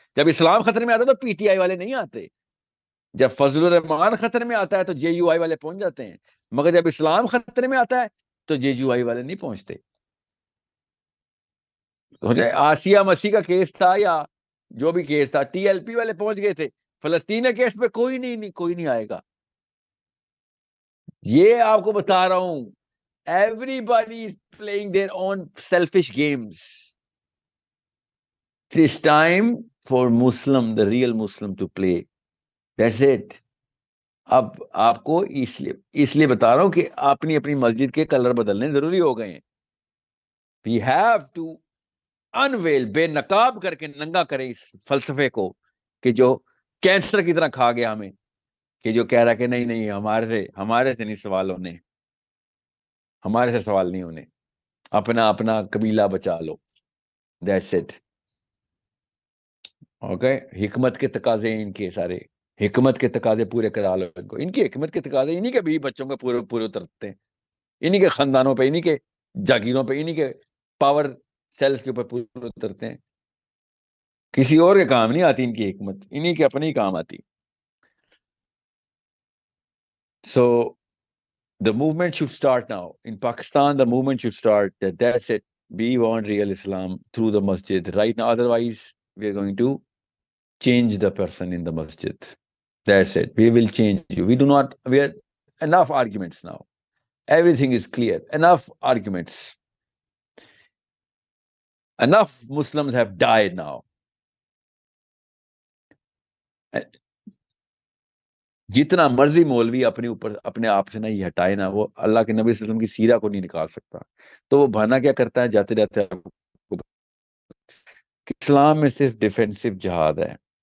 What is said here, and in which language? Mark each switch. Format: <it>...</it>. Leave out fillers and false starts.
<ur>جب اسلام خطرے میں آتا ہے تو پی ٹی آئی والے نہیں آتے. جب فضل الرحمان خطرے میں آتا ہے تو جے یو آئی والے پہنچ جاتے ہیں, مگر جب اسلام خطرے میں آتا ہے تو جے یو آئی والے نہیں پہنچتے. آسیہ مسیح کا کیس تھا یا جو بھی کیس تھا, ٹی ایل پی والے پہنچ گئے تھے. فلسطین کے کیس پہ کوئی نہیں آئے گا. یہ آپ کو بتا رہا ہوں,</ur> <en>everybody is playing their own selfish games. This time for Muslim, the real Muslim to play. That's it.</en> <ur>اب آپ کو اس لیے بتا رہا ہوں کہ اپنی مسجد کے کلر بدلنے ضروری ہو گئے ہیں.</ur> <en>We have to unveil,</en> <ur>بے نقاب کر کے ننگا کرے اس فلسفے کو کہ جو کینسر کی طرح کھا گیا ہمیں, کہ جو کہہ رہا کہ نہیں ہمارے سے نہیں سوال ہونے, ہمارے سے سوال نہیں ہونے, اپنا قبیلہ بچا لو.</ur> <en>That's it.</en> <ur>اوکے، حکمت کے تقاضے ان کے سارے، حکمت کے تقاضے پورے کرا لو ان کو. ان کی حکمت کے تقاضے انہی کے بھی بچوں کے پورے پورے اترتے ہیں، انہی کے خاندانوں پہ، انہی کے جاگیروں پہ، انہی کے پاور سیلز کے اوپر پورے اترتے ہیں. کسی اور کے کام نہیں آتی ان کی حکمت، انہی کے اپنے ہی کام آتی.</ur> <en>So the movement should start now. In Pakistan, the movement should start that that's it. We want real Islam through the masjid right now. Otherwise, we are going to change the person in the masjid. That's it. We will change you. We are enough arguments now. Everything is clear. Enough arguments. Enough Muslims have died now.</en> <ur>جتنا مرضی مولوی اپنے اوپر اپنے آپ سے نہیں ہٹائے نا، وہ اللہ کے نبی صلی اللہ علیہ وسلم کی سیرہ کو نہیں نکال سکتا. تو وہ بہانہ کیا کرتا ہے جاتے جاتے کہ اسلام میں صرف ڈیفینسو جہاد ہے.</ur>